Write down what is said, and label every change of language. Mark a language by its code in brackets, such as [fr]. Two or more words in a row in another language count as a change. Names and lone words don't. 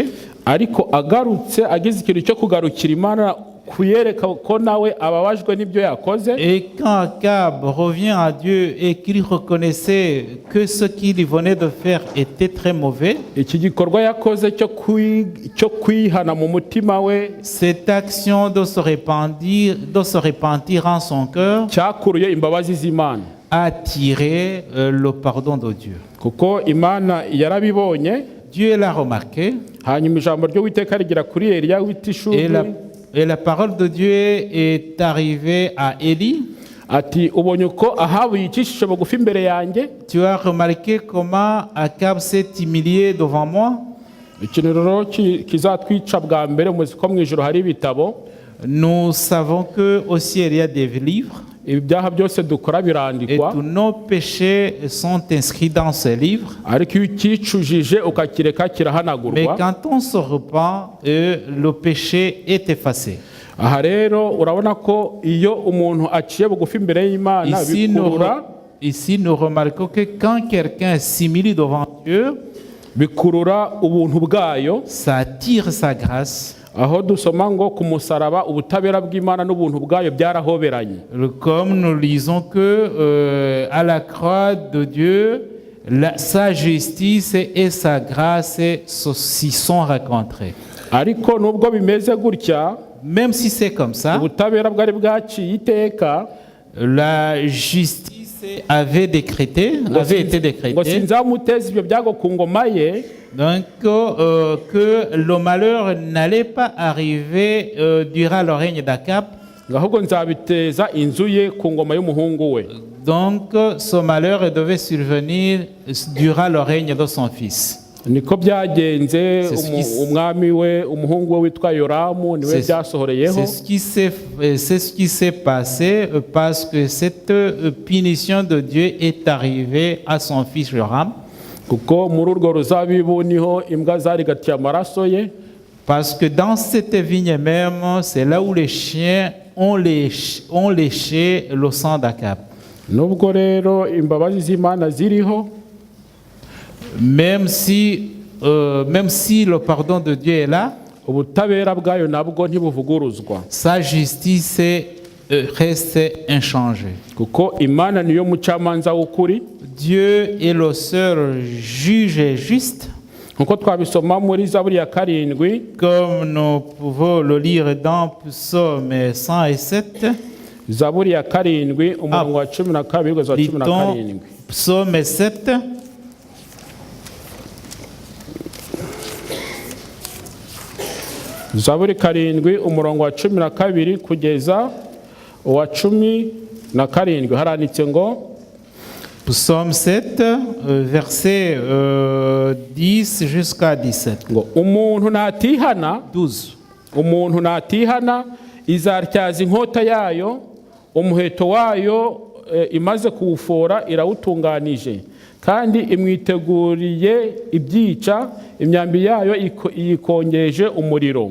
[rw] ariko agarutse agize ikintu cyo kugarukira Imana kuyereka ko nawe ababajwe n'ibyo yakoze. [fr] Et quand Akab revient à Dieu et qu'il reconnaissait que ce qu'il venait de faire était très mauvais, [rw] Iki gikorwa yakoze cyo kwihana mu mutima we [fr] cette action de se repentir en son cœur [rw] cyakuruye imbabazi z'Imana, [fr] a attiré le pardon de Dieu. [rw] kuko Imana yarabibonye. [fr] Dieu l'a remarqué [rw] Hanyuma ijambo ry'Uwiteka rigera kuri Eliya w'i Tishubi [fr] et la parole de Dieu est arrivée à Élie. [rw] ati ubonye uko Ahabu yicishije bugufi imbere yanjye. [fr] Tu as remarqué comment Akab s'est humilié devant moi. [rw] Ikintu rero kizatwica bwa mbere muzi ko mu ijuru hari ibitabo, [fr] Nous savons que au ciel il y a des livres [rw] ibyaha byose dukora et birandikwa, [fr] tous nos péchés sont inscrits dans ces livres. [rw] ariko iyo ukicujije ukakireka Mais kirahanagurwa. [fr] quand on se repent, le péché est effacé. [rw] Aha rero urabona ko iyo umuntu aciye bugufi imbere y'Imana [fr] Ici, nous remarquons que quand quelqu'un s'humilie devant Dieu, [rw] bikurura ubuntu bwayo, [fr] ça attire sa grâce. [rw] aho dusoma ngo ku musaraba ubutabera bw'Imana n'ubuntu bwayo byarahoberanye. [fr] Comme nous lisons que à la croix de Dieu, sa justice et sa grâce s'y sont rencontrées. [rw] Ariko nubwo bimeze gutya, [fr] Même si c'est comme ça, [rw] ubutabera bwari bwaciye iteka, [fr] la justice avait été décrétée. [rw] ngo sinzamuteza ibyo byago ku ngoma ye, [fr] Donc, que le malheur n'allait pas arriver durant le règne d'Akab. [rw] ahubwo nzabiteza inzu ye ku ngoma y'umuhungu we. [fr] Donc, ce malheur devait survenir durant le règne de son fils. [rw] Niko byagenze. C'est Umwami we umuhungu we witwa Yoramu niwe byasohoreyeho. [fr] C'est ce qui s'est passé parce que cette punition de Dieu est arrivée à son fils Joram. [rw] Kuko muri urwo ruzabibu niho imbwa zarigatiye amaraso ye. [fr] Parce que dans cette vigne même, c'est là où les chiens ont léché le sang d'Akab. [rw] Nubwo rero imbabazi z'Imana ziriho, [fr] Même si le pardon de Dieu est là, [rw] ubutabera bwayo nabwo ntibuvuguruzwa, [fr] sa justice reste inchangée. [rw] kuko Imana niyo mucamanza w'ukuri. [fr] Dieu est le seul juge juste, [rw] nkuko twabisoma muri Zaburi ya 7, [fr] comme nous pouvons le lire dans Psaume 107. [rw] Zaburi ya 7 umurongo wa 12 kugeza wa Litons 17. [fr] Psaume 7. [rw] Zaburi 7 umurongo wa 12 kugeza uwa 17 haranditse ngo [fr] Psaume 7, verset 10 jusqu'à 17. [rw] ngo umuntu natihana 12. umuntu natihana izatyaza inkota yayo, umuheto wayo imaze kuwufora irawutunganije, kandi imwiteguriye ibyica, imyambi yayo yikongeje umuriro.